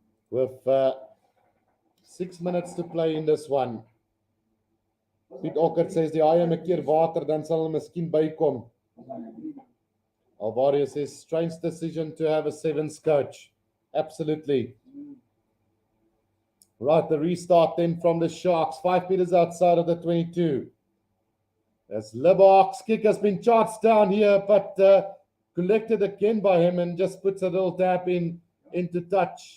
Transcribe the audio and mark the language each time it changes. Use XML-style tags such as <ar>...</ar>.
<en>With 6 minutes to play in this one.</en> <af>Piet Ockert says, die haai 'n keer water, dan sal hulle miskien bykom.</af> <en>Alvario says, strange decision to have a sevens coach. Absolutely. Right, the restart then from the Sharks. 5 meters outside of the 22. As Libok's kick has been charged down here, but collected again by him and just puts a little tap into touch.</en>